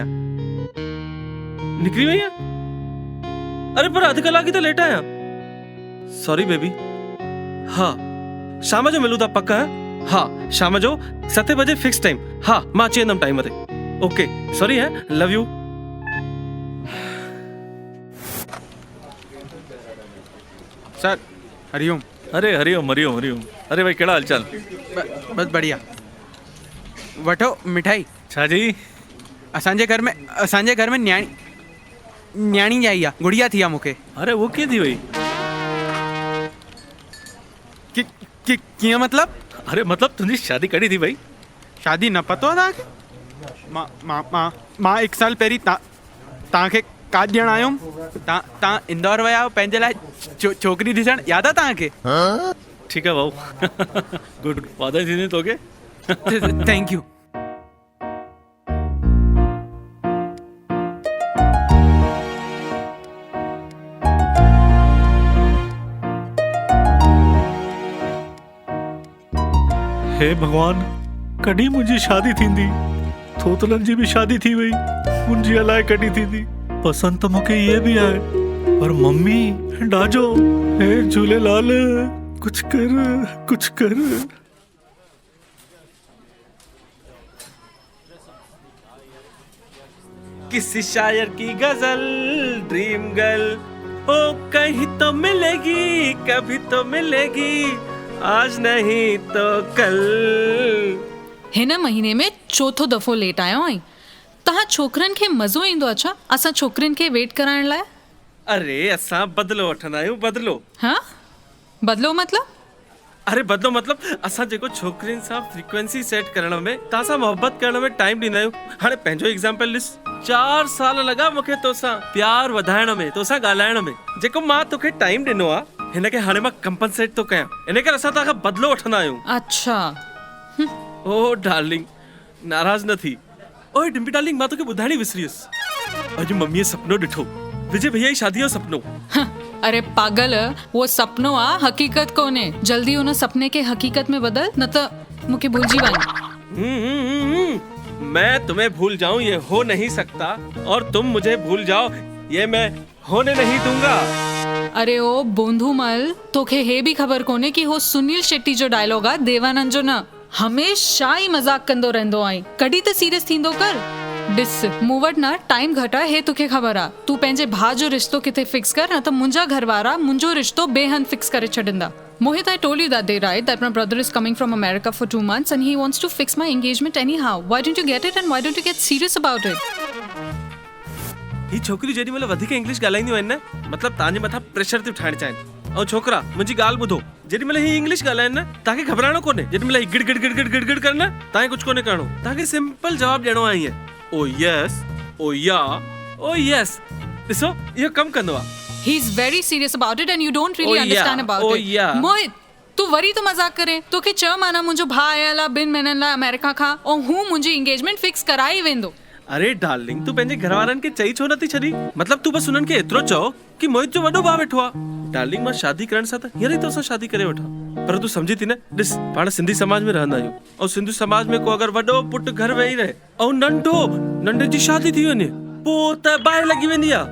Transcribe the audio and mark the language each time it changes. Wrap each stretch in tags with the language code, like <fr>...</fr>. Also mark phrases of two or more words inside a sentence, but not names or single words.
<hi>निकली वही है? अरे पर आधे कलाक ही तो लेट आया।</hi> <en>sorry baby.</en> <sd>हाँ शाम जो मिलूं था पक्का है? हाँ शाम जो 7 बजे</sd> <en>fix time.</en> <sd>हाँ मां अची वेंदमि टाइम ते।</sd> <en>okay sorry है, love you.</en> <sd>सर हरिओम। अरे हरिओम हरिओम हरिओम। अरे भाई कहिड़ा हालचाल? बस बढ़िया। वठो मिठाई। छा जी? असांजे घर में न्याणी आई आहे, गुड़िया थी आहे मूंखे। अरे वो कीअं थी वई? कीअं मतलब? अरे मतलब तुंहिंजी शादी कॾहिं थी वई? शादी न पतो आहे तव्हांखे? मां 1 साल पहिरीं तव्हांखे काज ॼण आयुमि तव्हां इंदौर विया आहियो पंहिंजे लाइ छोकिरी ॾिसण यादि आहे तव्हांखे? ठीकु आहे भाऊ गुड वाधायूं थींदी तोखे</sd> <en>thank you.</en> <sd>हे भगवान कॾहिं मुंहिंजी शादी थींदी? थोतलनि जी बि शादी थी वई, मुंहिंजी अलाए कॾहिं थींदी। पसंदि त मूंखे इहे बि आहे, पर मम्मी ॾाजो हे झूलेलाल</sd> <hi>कुछ कर कुछ कर। किसी शायर की गजल</hi> <en>dream girl</en> <hi>ओ कहीं तो मिलेगी, कभी तो मिलेगी, आज नहीं तो कल।</hi> <sd>हिन महीने में चौथो दफ़ो लेट आयो आई। तव्हां छोकरनि खे मज़ो ईंदो अच्छा असां छोकरियुनि खे वेट कराइण लाइ? अरे असां बदलो वठंदा आहियूं, बदलो। हाँ बदलो मतलब? अरे बदलो मतलब असां जेको छोकरियुनि सां</sd> <en>frequency set</en> <sd>करण में, तव्हां सां मोहब्बत करण में टाइम ॾींदा आहियूं। हाणे पंहिंजो एग्जाम्पल ॾिस, 4 साल लॻा मूंखे तोसां प्यार वधाइण में, तोसां ॻाल्हाइण में। जेको मां तोखे टाइम ॾिनो आहे हिनखे हाणे मां कंपनसेट थो कयां, इन करे असां तव्हां खां बदलो वठंदा आहियूं। अच्छा</sd> <en>oh darling</en> <sd>नाराज़ न थी। ओए डिम्पी डार्लिंग मां तोखे ॿुधाइण ई विसरी वियुसि, अॼु मम्मीअ सुपिनो ॾिठो, विजय भैया जी शादी जो सुपिनो। अरे पागल, वो सपनो आ हकीकत कोने। जल्दी उन सपने के हकीकत में बदल, न त मुझे भूलजी वञ।</sd> <hi>मैं तुम्हें भूल जाऊं ये हो नहीं सकता, और तुम मुझे भूल जाओ ये मैं होने नहीं दूंगा।</hi> <sd>अरे ओ बोंधूमल, तोखे हे भी खबर कोने कि हो सुनील शेट्टी जो डायलॉग आ, देवानंद जो न। हमेशा ही मजाक कंदो रहंदो आई, कॾहिं त सीरियस थींदो कर। ॾिस मूं वटि न टाइम घटि आहे, हे तोखे ख़बर आहे। तूं पंहिंजे भाउ जो रिश्तो किथे फिक्स कर, न त मुंहिंजा घर वारा मुंहिंजो रिश्तो बेहंद फिक्स करे छॾींदा।</sd> <en>Mohit, I told you that day, right? That my brother is coming from America for 2 months and he wants to fix my engagement anyhow. Why don't you get it and why don't you get serious about it?</en> <sd>ही छोकरी जेडी मतलब वधिक इंग्लिश ॻाल्हाईंदियूं आहिनि न, मतलब तव्हांजे मथां प्रेशर थी ठाहिण चाहिनि। ऐं छोकरा मुंहिंजी ॻाल्हि ॿुधो, जेडी महिल ही इंग्लिश ॻाल्हाइनि न, तव्हांखे घबराइणो कोन्हे। जेडी महिल ही गिड़ गिड़ गिड़ गिड़ गिड़ गिड़ करनि न, तव्हांखे कुझु कोन्हे करिणो। तव्हांखे सिंपल जवाब ॾियणो आहे ईअं,</sd> <en>oh yes, oh ya, oh yes.</en> <sd>ॾिसो इहो कमु कंदो आहे।</sd> <en>He's very serious about it and you don't really Oh, understand yeah. about Oh, it. yeah.</en> <sd>Mohit, तू वरी तो मजाक करे। तोखे चयो माना मुंहिंजो भाउ आयल आहे 2 महीननि लाइ अमेरिका खां, ऐं हू मुंहिंजी एंगेजमेंट फिक्स कराई वेंदो। अरे डार्लिंग तू पंहिंजे घर वारनि खे चई छो नथी छॾी? मतलब तू बस उन्हनि खे एतिरो चओ कि मोहित जो वॾो भाउ वेठो आहे। डार्लिंग मां शादी करण सां त हींअर ई तोसां शादी करे वठां, पर तू समझी थी न। ॾिस पाण सिंधी समाज में रहंदा आहियूं, ऐं सिंधी समाज में को अगरि वॾो पुटु घर वेही रहे ऐं नंढे जी शादी थी वञे, पोइ त बाहि लॻी वेंदी आहे।</sd>